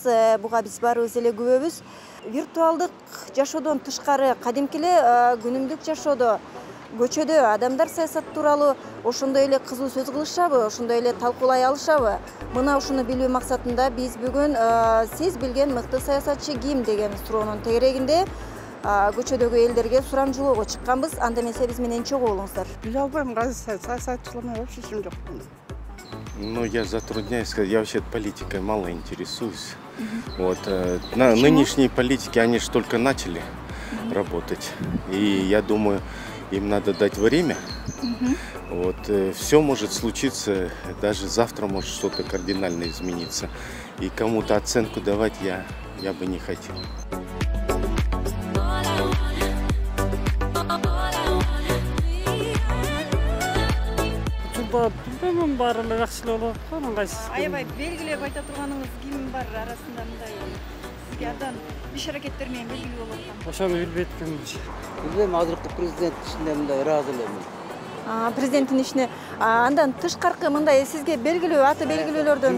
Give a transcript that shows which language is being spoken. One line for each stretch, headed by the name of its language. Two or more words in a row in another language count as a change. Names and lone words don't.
Kyrgyz: Буга биз баарыбыз эле күбөбүз. Виртуалдык жашоодон тышкары кадимки эле күнүмдүк жашоодо көчөдө адамдар саясат тууралуу ошондой эле кызуу сөз кылышабы, ошондой эле талкуулай алышабы? Мына ушуну билүү максатында биз бүгүн сиз билген мыкты саясатчы ким деген суроонун тегерегинде көчөдөгү элдерге сурамжылоого чыкканбыз. Анда эмесе биз менен чогуу болуңуздар. Биле албайм, саясатчылармен вообще ишим жок.
Russian: Ну, я затрудняюсь сказать, я вообще политикой мало интересуюсь. Вот, нынешние политики, они же только начали работать. И я думаю, им надо дать время. Вот, все может случиться, даже завтра может что-то кардинально измениться. И кому-то оценку давать я бы не хотел.
Kyrgyz: Bilmem bari эле жакшы эле болуп аткан, кайсы. Аябай белгилеп айта турганыңыз ким бар арасында мындай сизге абдан иш аракеттер менен белгилүү болуп аткан? Ошону билбейт экенмин. Билбейм, азыркы президент ишине мындай ыраазы элемин. Президенттин ишине андан тышкаркы мындай сизге белгилүү аты белгилүүлөрдөн